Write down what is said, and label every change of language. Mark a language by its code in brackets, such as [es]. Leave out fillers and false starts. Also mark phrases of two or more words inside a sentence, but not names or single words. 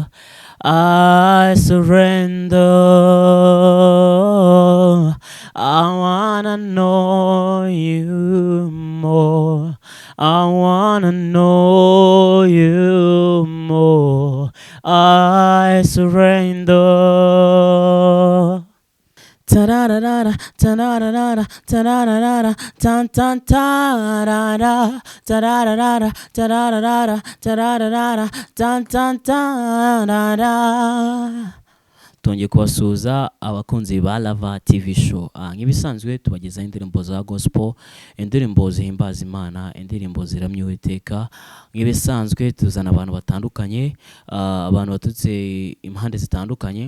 [en] I surrender. I wanna know you more. I wanna know you more. I surrender. Ta-da-da-da-da, ta-da-da-da-da, ta-da-da-da-da, tan-tan-ta-da-da, ta-da-da-da-da, ta-da-da-da-da, ta-da-da-da-da, tan-tan-ta-da-da. [rw] Tongeye kubasuhuza abakunzi ba Lava TV show. Nk'ibisanzwe tubagezaho indirimbo za gospel, indirimbo zihimbaza Imana, indirimbo ziramya Uwiteka. Nk'ibisanzwe tuzana abantu batandukanye, abantu baturutse impande zitandukanye.